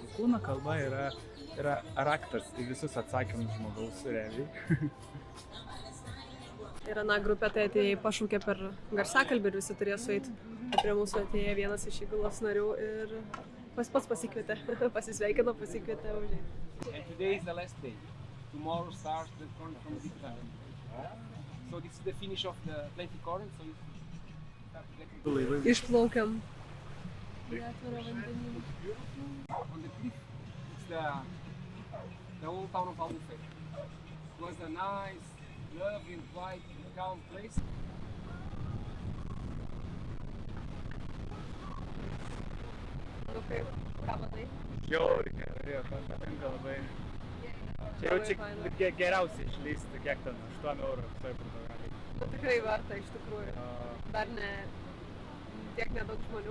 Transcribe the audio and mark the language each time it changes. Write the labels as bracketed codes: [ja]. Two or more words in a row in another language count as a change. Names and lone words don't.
[lt] Kūno kalba yra raktas į visus atsakymus žmogaus realiai. Ir ana grupė tai atėjai pašaukė per garsiakalbį ir visi turėjo sueiti. Prie mūsų atėjo vienas iš įgulos narių ir pats pasikvietė, pasisveikino, pasikvietė užėjti. [en] And today is the last day. Tomorrow starts the current from the current. So this is the finish of the Atlantic current. So it's [lt] Išplaukiam. [en] on the cliff. It's the old town of Albufeira. It was a nice, lovely, quiet, calm place. [lt] Nu kaip, ką manai? Jau, gerai, patinka labai. Čia jau Labai faina. čia geriausia išleisti, kiek ten 8 eurų visoje Portugalijai. Nu, tikrai verta iš tikrųjų. Dar ne tiek nedaug žmonių.